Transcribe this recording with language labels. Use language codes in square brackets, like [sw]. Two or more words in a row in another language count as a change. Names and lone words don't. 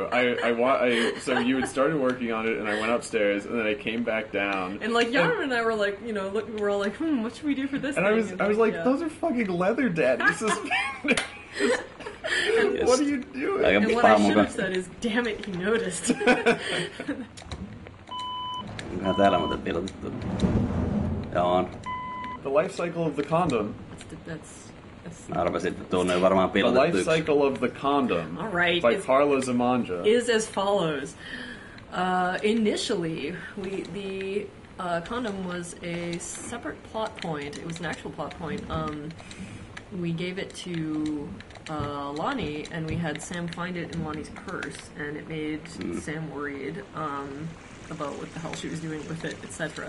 [en] So you had started working on it, and I went upstairs, and then I came back down. And like Yara and I were like, we're all like, what should we do for this? And thing? I was like, those are fucking leather daddy suspenders. What are you doing? And what I should have said is, damn it, he noticed. [fi] Onkohan täällä muuten pilotettu? Joo. [en] The life cycle of the condom. [fi] Mä arvasin, että tuonne on varmaan pilotettu. [en] The life cycle of the condom. All right. By Carla Zamanja. Is as follows. Initially, the condom was a separate plot point. It was an actual plot point. We gave it to Lonnie, and we had Sam find it in Lonnie's purse, and it made Sam worried about what the hell she was doing with it, etc.